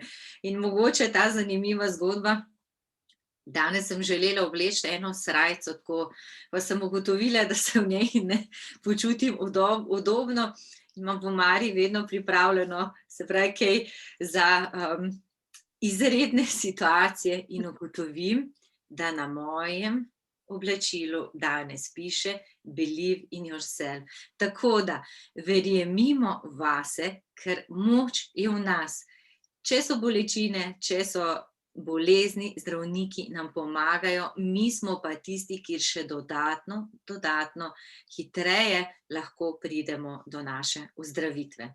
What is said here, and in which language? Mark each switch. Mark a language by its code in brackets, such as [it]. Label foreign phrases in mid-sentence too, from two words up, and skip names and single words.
[sl] In mogoče ta zanimiva zgodba, danes sem želela obleči eno srajco, tako, pa sem ugotovila, da se v njej ne počutim udobno, imam v omari vedno pripravljeno, se pravi, kaj za izredne situacije in ugotovim, da na mojem oblačilu danes piše [en] Believe in yourself. [sl] Tako da verjemimo vase, ker moč je v nas. Če so bolečine, če so bolezni, zdravniki nam pomagajo, mi smo pa tisti, ki še dodatno hitreje lahko pridemo do naše ozdravitve.